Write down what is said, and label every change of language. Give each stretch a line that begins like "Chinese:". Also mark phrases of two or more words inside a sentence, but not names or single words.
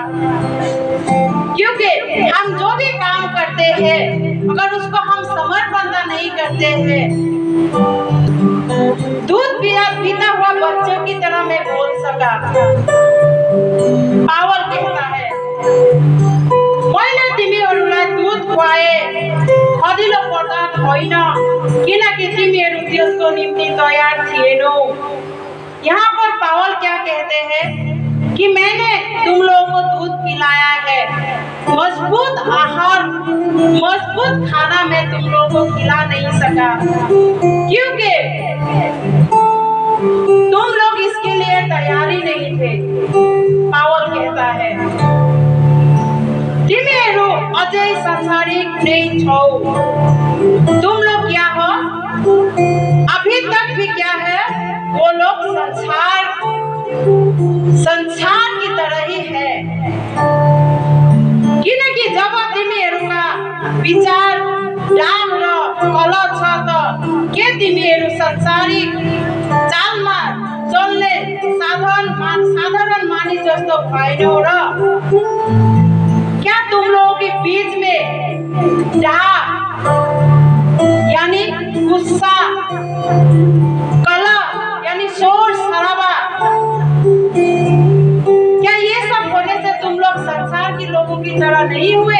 Hindi: क्योंकि हम जो भी काम करते हैं अगर उसको हम समर्पण नहीं करते हैं, दूध पीता हुआ बच्चों की तरह मैं बोल सका।
Nepali: पावल कहता है मैले तिमीहरूलाई दूध खुवाए खदिलो पदार्थ होइन, किनकि तिमीहरू त्यसको निम्ति तैयार थिएनौ।
Hindi: यहाँ पर पावल क्या कहते हैं कि मैंने तुम लोगों को दूध पिलाया है, मजबूत आहार मजबूत खाना मैं तुम लोगों को खिला नहीं सका, क्योंकि तुम लोग इसके लिए तैयार ही नहीं थे। पावल कहता है
Nepali: तिमीहरू अझै संसारिक
Hindi: नहीं छौ, तुम लोग क्या हो, अभी तक भी क्या है, वो लोग संसार की तरह ही है।
Nepali: किनकि जब तिमीहरूका विचार डाम र कलह छ त के तिमीहरू संसारिक चालमा चल्ने साधारण मानिस जस्तो भएनौ र?
Hindi: क्या तुम लोगों के बीच में डाह यानी गुस्सा, कलह यानी शोर शराबा, क्या ये सब होने से तुम लोग संसार के लोगों की तरह नहीं हुए?